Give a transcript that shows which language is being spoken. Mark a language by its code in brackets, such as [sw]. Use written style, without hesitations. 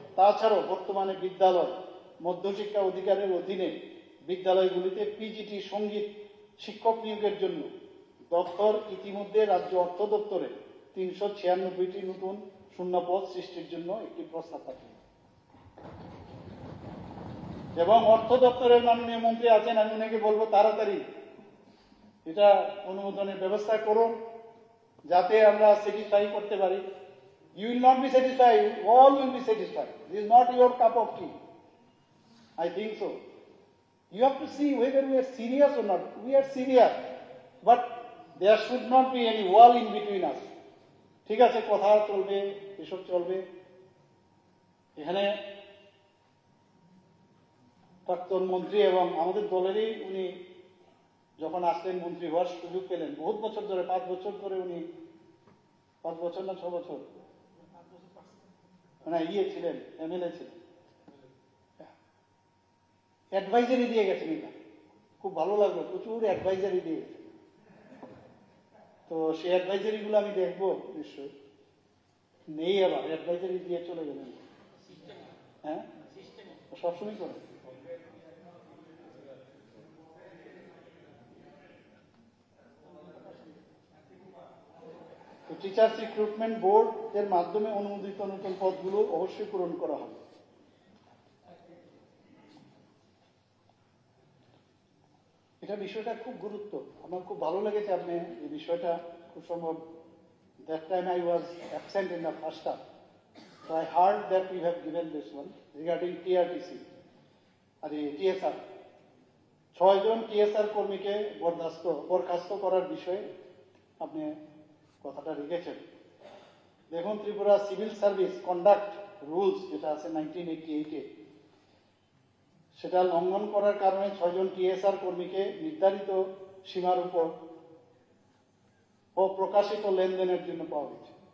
[bn] তাছাড়াও বর্তমানে বিদ্যালয় মধ্যশিক্ষা অধিকারের অধীনে বিদ্যালয়গুলিতে পিজিটি সঙ্গীত শিক্ষক নিয়োগের জন্য দপ্তর ইতিমধ্যে রাজ্য অর্থ দপ্তরে 396টি নতুন শূন্যপদ সৃষ্টির জন্য একটি প্রস্তাব পাঠিয়েছে। এবং অর্থ দপ্তরের মাননীয় মন্ত্রী আছেন, আমি ওনাকে বলবো তাড়াতাড়ি এটা অনুমোদনের ব্যবস্থা করুন, যাতে আমরা স্যাটিসফাই করতে পারি। [en] You will not be satisfied, all will be satisfied. This is not your cup of tea. I think so. You have to see whether we are serious or not. We are serious, but there should not be any wall in between us. [bn] ঠিক আছে, কথা চলবে, এসব চলবে। এখানে প্রাক্তন মন্ত্রী এবং আমাদের দলেরই উনি যখন আসলেন, মন্ত্রী হওয়ার সুযোগ পেলেন, বহুত বছর ধরে, 5 বছর ধরে উনি, 5 বছর না 6 বছর মানে ছিলেন, MLA ছিলেন, অ্যাডভাইজারি দিয়ে গেছেন। এটা খুব ভালো লাগলো, প্রচুর অ্যাডভাইজারি দিয়ে গেছেন। তো সেই অ্যাডভাইজারি গুলো আমি দেখবো নিশ্চয়ই। নেই, আবার অ্যাডভাইজারি দিয়ে চলে গেলেন। হ্যাঁ, সবসময় করে। টিচার্স রিক্রুটমেন্ট বোর্ড এর মাধ্যমে অনুমোদিত নতুন পদগুলো অবশ্যই পূরণ করা হবে। এটা বিষয়টা খুব গুরুত্ব, আমার খুব ভালো লেগেছে। আপনি এই বিষয়টা খুব সম্ভব, [en] that time I was absent in the first half, so I heard that you have given this one regarding TRTC আর TSR। [bn] 6 John TSR কর্মীকে বরখাস্ত করার বিষয়ে আপনি কথাটা রেখেছেন। দেখুন, Tripura civil service conduct rules যেটা আছে 1988-এ, সেটা লঙ্ঘন করার কারণে 6 জন TSR কর্মীকে নির্ধারিত সীমার উপর অপ্রকাশিত লেনদেনের জন্য পাওয়া গেছে।